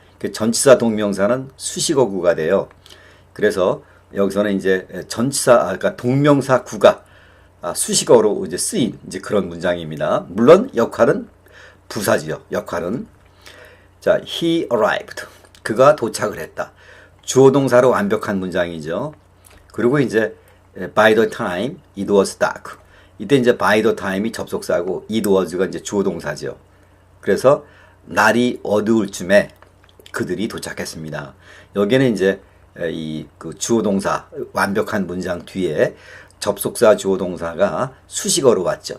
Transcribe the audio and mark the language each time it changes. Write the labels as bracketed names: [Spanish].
[Korean] 그 전치사 동명사는 수식어구가 돼요. 그래서 여기서는 이제 그러니까 동명사구가 수식어로 이제 쓰인 이제 그런 문장입니다. 물론 역할은 부사지요. 역할은. 자, [English] he arrived. [Korean] 그가 도착을 했다. 주어 동사로 완벽한 문장이죠. 그리고 이제 [English] by the time it was dark. [Korean] 이때 이제 by the time이 접속사고 it was가 이제 주어 동사죠. 그래서 날이 어두울 쯤에 그들이 도착했습니다. 여기는 이제 그 주어 동사 완벽한 문장 뒤에 접속사 주어 동사가 수식어로 왔죠.